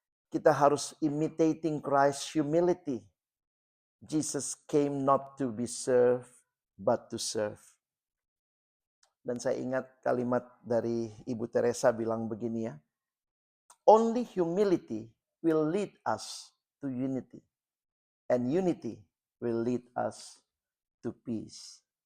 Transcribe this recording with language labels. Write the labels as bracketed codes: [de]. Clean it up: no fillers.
[id] Kita harus [en] imitating Christ's humility. Jesus came not to be served, but to serve. [id] Dan saya ingat kalimat dari Ibu Teresa bilang begini ya. [en] Only humility will lead us to unity. And unity will lead us to peace.